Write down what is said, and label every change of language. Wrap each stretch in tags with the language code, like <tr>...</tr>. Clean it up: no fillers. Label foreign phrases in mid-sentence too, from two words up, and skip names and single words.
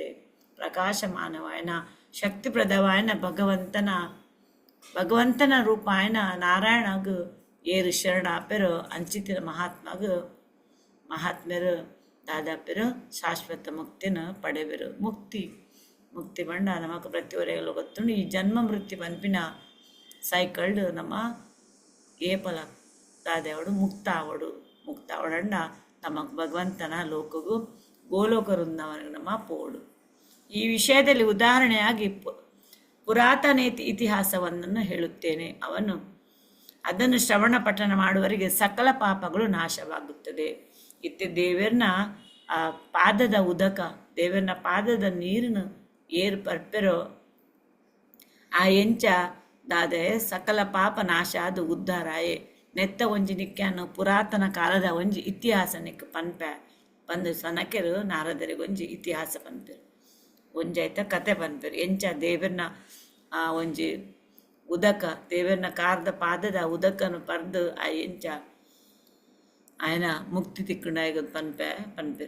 <tcy>ಪ್ರಕಾಶಮಾನವಾಯನ ಶಕ್ತಿಪ್ರದವಾಯನ ಭಗವಂತನ ರೂಪಾಯನ ನಾರಾಯಣಗ ಏರು ಶರಣಾಪೆರು ಅಂಚಿತಿನ ಮಹಾತ್ಮರು ದಾದಾಪೆರು ಶಾಶ್ವತ ಮುಕ್ತಿನ ಪಡೆವೆರು. ಮುಕ್ತಿ ಬಂಡ ನಮಕ್ ಪ್ರತಿಯೊರೆಗಲು ಗೊತ್ತುಂಡು. ಈ ಜನ್ಮ ಮೃತ್ಯು ಪನ್ಪಿನ ಸೈಕಲ್ಡ್ ನಮ್ಮ ಏಪಲ ದಾದೆವಡು ಮುಕ್ತಾವಡಂಡ ನಮಕ್ ಭಗವಂತನ ಲೋಕಗೂ ಗೋಲೋಕ ವೃಂದಾವನಿಗೆ ನಮ್ಮ ಪೋಡು.</tcy> <kn>ಈ ವಿಷಯದಲ್ಲಿ ಉದಾಹರಣೆಯಾಗಿ ಪುರಾತನ ಇತಿಹಾಸವನ್ನು ಹೇಳುತ್ತೇನೆ. ಅದನ್ನು ಶ್ರವಣ ಪಠನ ಮಾಡುವವರಿಗೆ ಸಕಲ ಪಾಪಗಳು ನಾಶವಾಗುತ್ತದೆ.</kn> <tcy>ಇತ್ತೆ ದೇವರನ ಆ ಪಾದದ ಉದಕ ದೇವರನ ಪಾದದ ನೀರನ್ನು ಏರು ಪರ್ಪೆರೋ ಆ ಎಂಚ ದಾದೆ ಸಕಲ ಪಾಪ ನಾಶ ಅದು ಉದ್ಧಾರಾಯೆ ನೆತ್ತ ಒಂಜಿ ನಿಕ್ಕ್ಯಾನು ಪುರಾತನ ಕಾಲದ ಒಂಜಿ ಇತಿಹಾಸ ನಿಕ್ ಪಂದು ಸನಕೆರು ನಾರದರಿಗೆ ಒಂಜಿ ಇತಿಹಾಸ ಪನ್ಪೆರು ಒಂಜಾಯ್ತ ಕತೆ ಪನ್ಪೆರು ಎಂಚ ದೇವರನ ಆ ಒಂಜಿ ಉದಕ ದೇವರನ ಕಾರದ ಪಾದದ ಉದಕನು ಪರ್ದು ಆ ಎಂಚ ಆಯನ ಮುಕ್ತಿ ತಿಕ್ಕುಂಡಾಗ ಪನ್ಪೆರು.</tcy>